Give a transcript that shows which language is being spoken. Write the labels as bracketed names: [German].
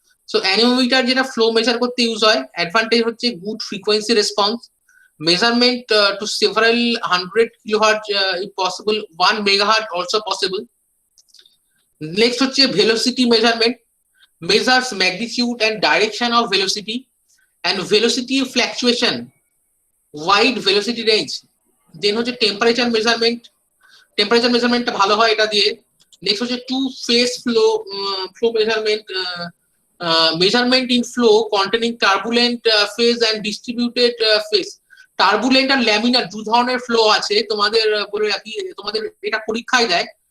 [English] So anemometer যেটা flow measure করতে use হয়, অ্যাডভান্টেজ হচ্ছে good frequency response, measurement to several 100 kilohertz if possible, 1 megahertz also possible. Next হচ্ছে velocity measurement, measures magnitude and direction of velocity and velocity fluctuation, wide velocity range. [Bangla] Then হচ্ছে temperature measurement টা ভালো হয় এটা দিয়ে. [English] Next হচ্ছে two phase flow measurement, measurement in flow containing turbulent phase and distributed phase. [Bangla] Turbulent আর laminar দু ধরনের flow আছে, তোমাদের বলে রাখি, তোমাদের এটা পরীক্ষায় দেয়।